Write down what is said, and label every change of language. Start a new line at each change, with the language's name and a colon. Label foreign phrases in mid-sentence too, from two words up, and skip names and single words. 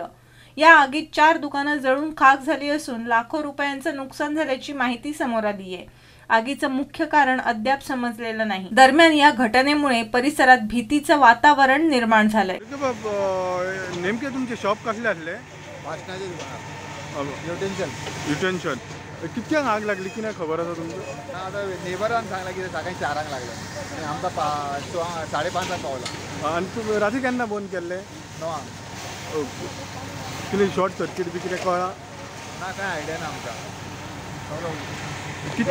Marathi: या आगीत 4 दुकानं जळून खाक झाली असून लाखो रुपयांचं नुकसान झाल्याची माहिती समोर आली आहे। आगीचं मुख्य कारण अद्याप समजलेलं नाही। दरम्यान या घटनेमुळे परिसरात भीतीचं वातावरण निर्माण झालंय।
Konkani: नेमके तुमचे शॉप कसले असले? वाचनाचे दुकान युटेन्शन कितक्यांक आग लागली की नाही खबर आसा तुमकां? आता नेबरान सांगला की सकाळी 4 लागला आणि आमकां 5:30 पावला. आनी तूं राती केन्ना बंद केल्ले? 9. ओके. कितें
English: short circuit
Konkani: बी कितें कळ्ळां? ना काय आयडिया ना आमकां. कितें